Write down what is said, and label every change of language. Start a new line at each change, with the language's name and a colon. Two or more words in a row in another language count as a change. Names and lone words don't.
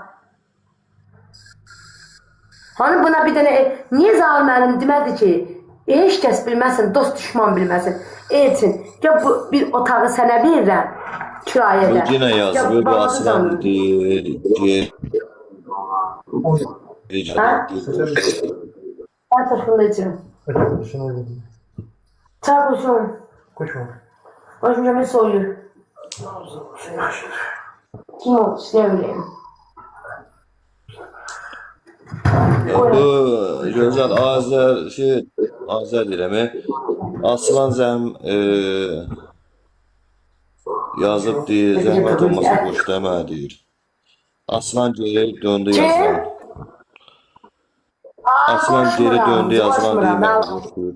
Azerbaijani: Hani buna bir dənə, niyə Zahir müəllim demədi ki, heç kəs bilməsin, dost düşman bilməsin. Elçin, ya bu bir otağı sənə verirəm, kirayədə. Yenə yazıb, bu asılan deyir.
Turkish: Ben taşkında içirim. Çay koşun. Koşun bir soğuyor. Kim o? İşte öyleyim.
Azerbaijani: Bu gözəl Azər deyirəm. Aslan yazıb deyir, zəhmət olmasa boş demə deyir. Aslan geri döndü yazılan. Aslan geri döndü yazılan deyir, mən boş deyir.